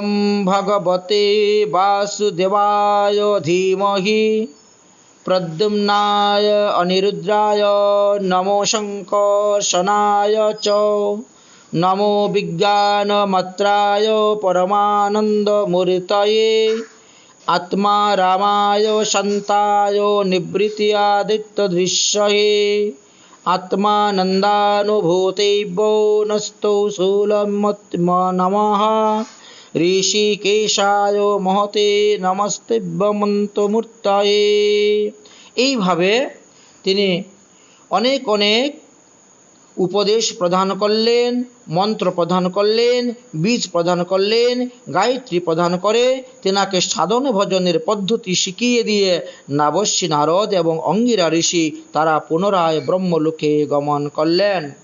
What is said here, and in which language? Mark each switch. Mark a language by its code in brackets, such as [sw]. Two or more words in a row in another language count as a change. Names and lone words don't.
[sa] ভগবতে বাসুদেবায় ধীমহি প্রদ্যুম্নায় অনিরুদ্রায় নমো শঙ্কর্ষণায় চ নমো বিজ্ঞানমাত্রায় পরমানন্দমূর্তয়ে आत्मा रामाय शान्ताय निवृत्त्यादित्यदृश्ये आत्मानन्दानुभूतेभ्यो नस्तौ शूलमत्मनमः ঋষিকেশায় মহতে নমস্তেভ্যমন্তমূর্তয়ে। [bn] এইভাবে তিনি অনেক অনেক উপদেশ প্রদান করলেন, মন্ত্র প্রদান করলেন, বীজ প্রদান করলেন, গায়ত্রী প্রদান করে তেনাকে সাধন ভজনের পদ্ধতি শিখিয়ে দিয়ে দেবর্ষি নারদ এবং অঙ্গিরা ঋষি তারা পুনরায় ব্রহ্মলোকে গমন করলেন।